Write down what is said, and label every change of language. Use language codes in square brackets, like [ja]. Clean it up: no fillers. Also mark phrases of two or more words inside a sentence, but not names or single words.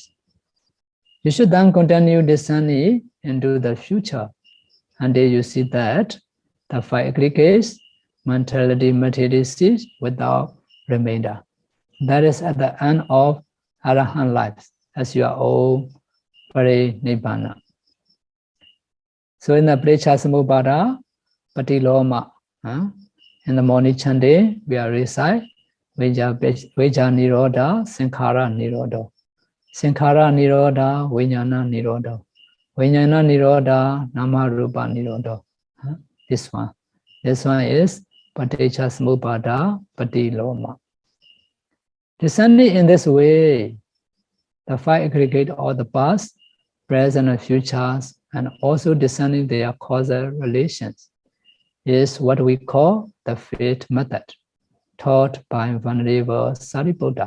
[en] You should then continue discerning into the future until you see that the five aggregates, mentality, materiality cease without remainder. That is at the end of Arahant life as your own Nibbāna. So in the [pi] Prechāsamubhāda, Patiloma, [en] in the morning chanting, we are recite [pi] Vijja Nirodha, Sankhara Nirodha. Sankhara Nirodha, Vijnana Nirodha. Vijnana Nirodha, Nama Rūpa Nirodha. [en] This one. This one is [pi] Paticcasamuppada Patiloma. [en] Descending in this way, the five aggregate of the past, present, and futures, and also discerning their causal relations, is what we call the fifth method, taught by Venerable Sariputta.